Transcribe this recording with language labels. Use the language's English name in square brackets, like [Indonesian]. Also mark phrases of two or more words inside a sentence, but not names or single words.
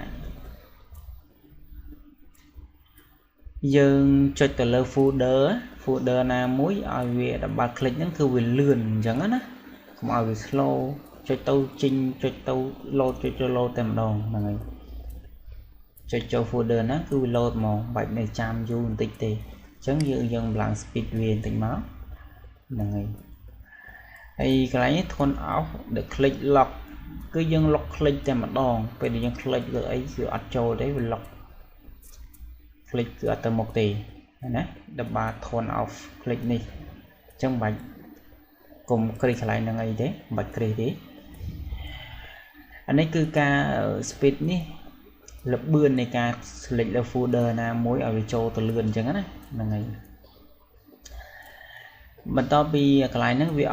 [Khmer] យើងចុចទៅលើ folder ណាមួយឲ្យវា [English] double click [Khmer] ហ្នឹងគឺវាលឿនអញ្ចឹងណាកុំឲ្យវា slow ចុចទៅចេញចុចទៅ load ចុចទៅ load តែម្ដងហ្នឹងហើយចុចចូល folder ណាគឺវា load មកបាច់នៅចាំយូរបន្តិចទេអញ្ចឹងយើង [English] balance speed [Khmer] វាបន្តិចមកហ្នឹងហើយហើយកន្លែងនេះ [English] turn off the click lock [Khmer] គឺយើង [English] lock click [Khmer] តែម្ដងពេលដែលយើង click លើអីគឺអត់ចូលទេវា [English] lock click [Khmer] គឺអត់ទៅមុខទេណាដល់បា [English] turn off click [Khmer] នេះអញ្ចឹងបាច់កុំគ្រីកន្លែងហ្នឹងអីទេបាច់គ្រីទេ អានេះគឺការ speed នេះលបឿននៃការ select លើ folder ណាមួយឲ្យវាចូលទៅលឿនអញ្ចឹងណាហ្នឹងហើយបន្ទាប់ពីកន្លែងហ្នឹងវាអ